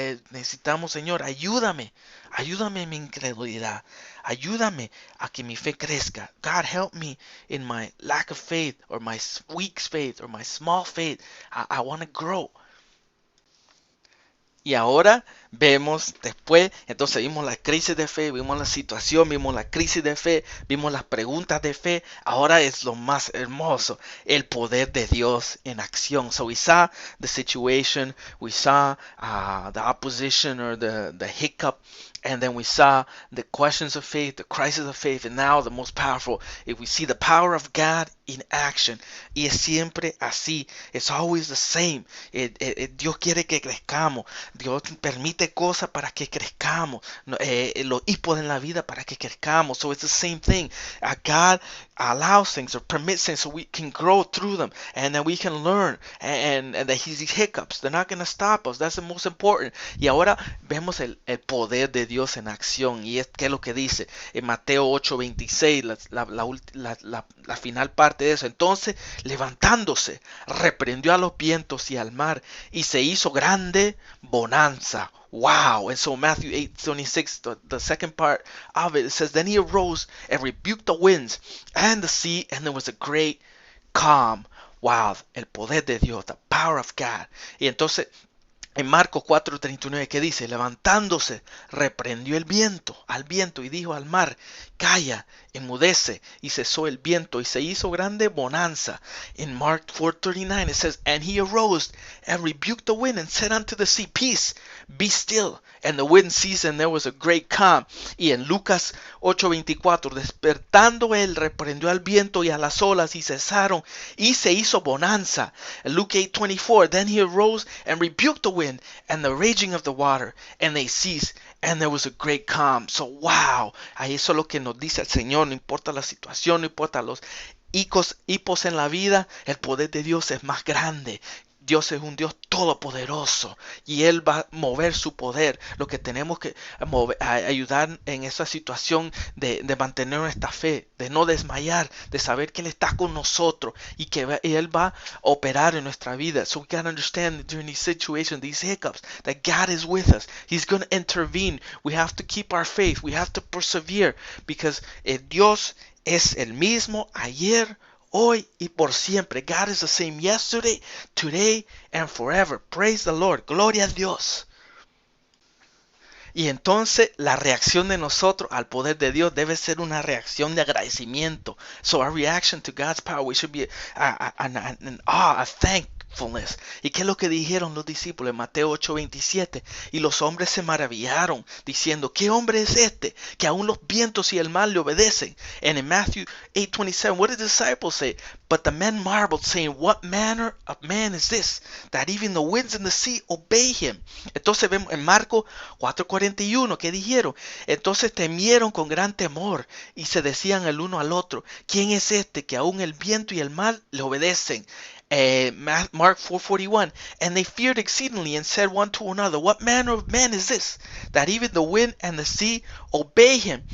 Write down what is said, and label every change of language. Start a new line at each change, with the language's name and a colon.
Spanish: Necesitamos, Señor, ayúdame en mi incredulidad, ayúdame a que mi fe crezca.
English: God, help me in my lack of faith, or my weak faith, or my small faith. I want to grow.
Spanish: Y ahora vemos después, entonces vimos la crisis de fe, vimos la situación, vimos la crisis de fe, vimos las preguntas de fe. Ahora es lo más hermoso, el poder de Dios en acción.
English: So we saw the situation, we saw the opposition or the hiccup, and then we saw the questions of faith, the crisis of faith, and now the most powerful, if we see the power of God in action.
Spanish: Y es siempre así,
English: it's always the same.
Spanish: Dios quiere que crezcamos. Dios permite cosas para que crezcamos. Los hipos en la vida para que crezcamos.
English: So it's the same thing. God allows things or permits things so we can grow through them. And then we can learn. And that these hiccups, they're not going to stop us. That's the most important.
Spanish: Y ahora vemos el poder de Dios en acción. Y es que es lo que dice en Mateo 8:26, la final parte de eso. Entonces, levantándose, reprendió a los vientos y al mar, y se hizo grande bonanza.
English: Wow. And so Matthew 8:26, the second part of it says, then he arose and rebuked the winds and the sea, and there was a great calm. Wow.
Spanish: El poder de Dios,
English: the power of God.
Spanish: Y entonces en Marcos 4:39, que dice, levantándose, reprendió al viento y dijo al mar, calla, enmudece, y cesó el viento y se hizo grande bonanza.
English: In Mark 4:39 it says, and he arose and rebuked the wind and said unto the sea, peace, be still. And the wind ceased and there was a great calm.
Spanish: Y en Lucas 8:24, despertando él, reprendió al viento y a las olas y cesaron y se hizo bonanza.
English: In Luke 8:24, then he arose and rebuked the wind and the raging of the water, and they ceased, and there was a great calm.
Spanish: So wow, ahí eso es lo que nos dice el Señor. No importa la situación, no importa los hipos en la vida, el poder de Dios es más grande. Dios es un Dios todopoderoso y Él va a mover su poder. Lo que tenemos que ayudar en esa situación de mantener nuestra fe, de no desmayar, de saber que Él está con nosotros y que Él va a operar en nuestra vida.
English: So we got to understand during these situations, these hiccups, that God is with us. He's going to intervene. We have to keep our faith. We have to persevere because
Spanish: Dios es el mismo ayer, hoy y por siempre.
English: God is the same yesterday, today, and forever. Praise the Lord.
Spanish: Gloria a Dios. Y entonces la reacción de nosotros al poder de Dios debe ser una reacción de agradecimiento.
English: So our reaction to God's power, we should be an awe, a thankfulness.
Spanish: ¿Y qué es lo que dijeron los discípulos en Mateo 8:27? Y los hombres se maravillaron, diciendo, ¿qué hombre es este? Que aún los vientos y el mar le obedecen.
English: And in Matthew 8:27, what did the disciples say? But the men marveled, saying, what manner of man is this, that even the winds and the sea obey him?
Spanish: Entonces vemos en Marcos 4:41, ¿qué dijeron? Entonces temieron con gran temor y se decían el uno al otro, ¿quién es este que aún el viento y el mar le obedecen?
English: Mark 4:41, and they feared exceedingly and said one to another, what manner of man is this, that even the wind and the sea obey him?